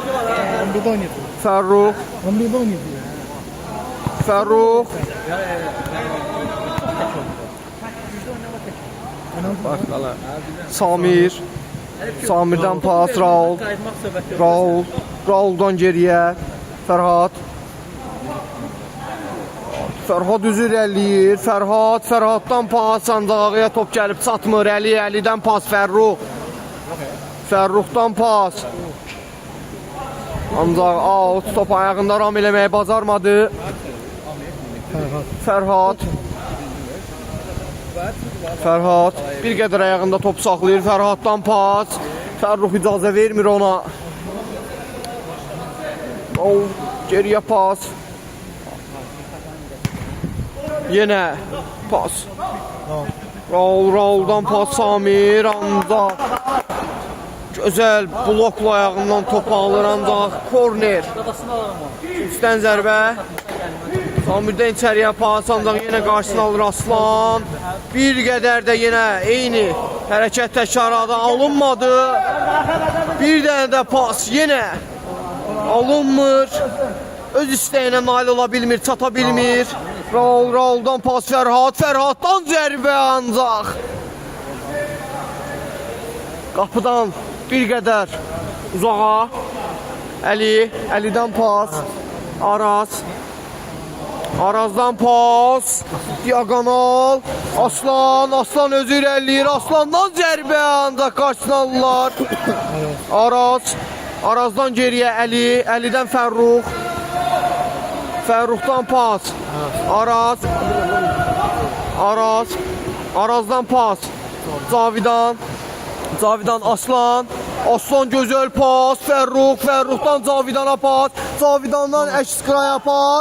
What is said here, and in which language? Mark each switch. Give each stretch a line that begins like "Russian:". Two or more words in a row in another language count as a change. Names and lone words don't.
Azerbaijani: Samirdən pas, Rauldan geriyə Fərhad üzü irəliyir. Fərhaddan pas ancaq ağaya top gəlib çatmır. Əlidən pas, Fərruxdan pas. Ancaq out, top ayağında ram eləməyi bacarmadı. Fərhad bir qədər ayağında top saxlayır. Fərhaddan pas. Fərrux icazə vermir ona. Geriyə pas. Yenə pas. Rauldan pas, Samir ancaq gözəl blokla ayağından top alır, ancaq korner. Üstdən zərbə. Samirdən içəriyə pas, ancaq yenə qarşısını alır Aslan. Bir qədər də yenə eyni hərəkət təkrarladı, alınmadı. Bir dənə də pas yenə alınmır. Öz istəyinə nail ola bilmir, çata bilmir. Rauldan pas, Fərhaddan zərbə ancaq. Qapıdan bir qədər uzağa. Əlidən pas, Arazdan pas, diagonal, Aslan özü irəliyir, Aslandan zərbə ancaq qarşısını alırlar. Arazdan geriyə Əlidən Fərruxdan pas, Arazdan pas, Cavidan Aslan gözəl pas, Fərruxdan Cavidana pas, Cavidandan Əşqaya pas.